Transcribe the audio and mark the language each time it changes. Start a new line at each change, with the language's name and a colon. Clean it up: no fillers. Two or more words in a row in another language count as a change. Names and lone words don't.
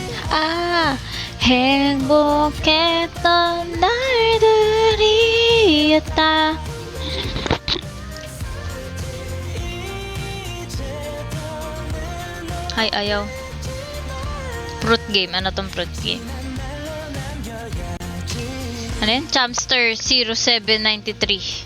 Korean: 아, 행복했던 날들이었다.
Filipino: Ay, ayaw. Fruit game. Ano tong fruit game? Ano yun? Chamster 0793.